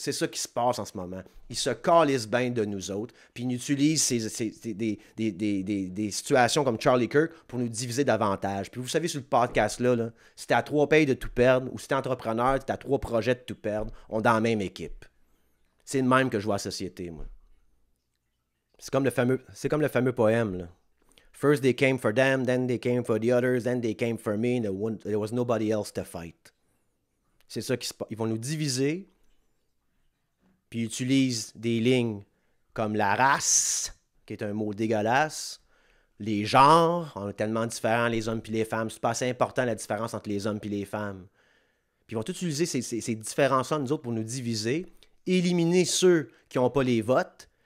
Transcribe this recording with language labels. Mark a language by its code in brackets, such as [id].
[fr] C'est ça qui se passe en ce moment. Ils se calissent bien de nous autres, puis ils utilisent des situations comme Charlie Kirk pour nous diviser davantage. Puis vous savez, sur le podcast-là, là, si t'es à 3 payes de tout perdre, ou si t'es entrepreneur, t'es à 3 projets de tout perdre, on est dans la même équipe. C'est le même que je vois la société, moi. C'est comme le fameux poème, là. [en] First they came for them, then they came for the others, then they came for me, and there was nobody else to fight. [fr] C'est ça qui se passe. Ils vont nous diviser, puis ils utilisent des lignes comme la race, qui est un mot dégueulasse, les genres, on est tellement différents, les hommes et les femmes. C'est pas assez important la différence entre les hommes et les femmes. Puis ils vont utiliser ces différences-là, nous autres, pour nous diviser, éliminer ceux qui n'ont pas les votes.